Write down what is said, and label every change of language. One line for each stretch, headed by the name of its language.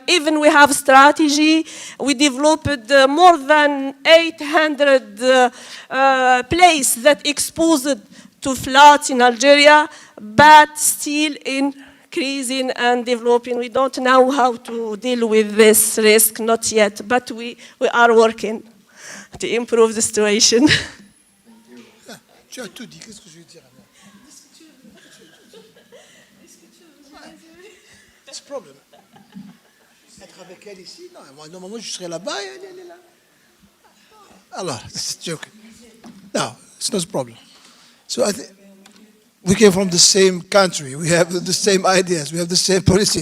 English: Even we have strategy. We developed more than 800 places that exposed to floods in Algeria, but still increasing and developing. We don't know how to deal with this risk, not yet, but we are working to improve the situation.
French: Tu as tout dit, qu'est-ce que je vais dire alors? C'est le problème. Être avec elle ici, non, moi, normalement je serais là-bas et elle est là.
English: Alors, it's a joke. No, it's not a problem. So I think we came from the same country, we have the same ideas, we have the same policy.